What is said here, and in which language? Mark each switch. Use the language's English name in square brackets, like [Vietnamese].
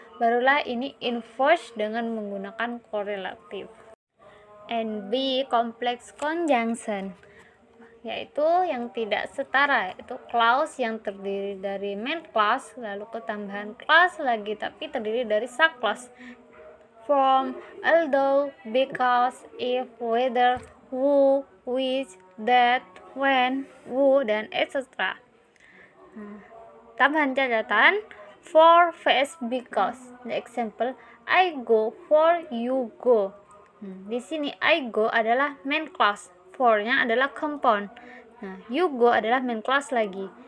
[Indonesian] Barulah ini inverse dengan menggunakan correlative. And B, complex conjunction, yaitu yang tidak setara, yaitu clause yang terdiri dari main clause lalu ketambahan clause lagi tapi terdiri dari subclause. [English] From, although, because, if, whether, who, which, that, when, who, dan etc. [Indonesian] Tambahan catatan, for vs because. [English] The example, I go, for you go. [Indonesian] Di sini I go adalah main clause, for-nya adalah compound. Nah, you go adalah main clause lagi.